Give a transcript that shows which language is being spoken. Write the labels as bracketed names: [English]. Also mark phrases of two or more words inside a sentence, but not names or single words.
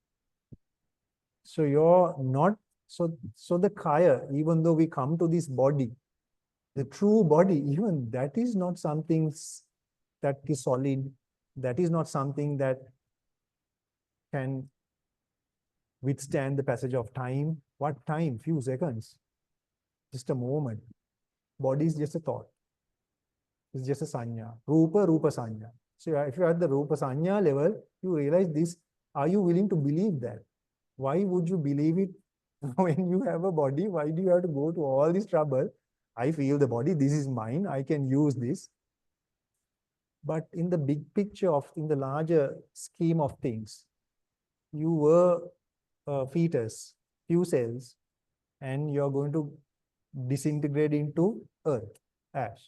[English] So you're not, so the kaya, even though we come to this body, the true body, even that is not something that is solid. That is not something that can withstand the passage of time. What time? Few seconds. Just a moment. Body is just a thought. It's just a sanya. [Pali] Rupa sanya. [English] So if you're at the [Pali] rupa sanya [English] level, you realize this. Are you willing to believe that? Why would you believe it when you have a body? Why do you have to go to all this trouble? I feel the body, this is mine, I can use this. But in the big picture of, in the larger scheme of things, you were a fetus, few cells, and you're going to disintegrate into earth, ash.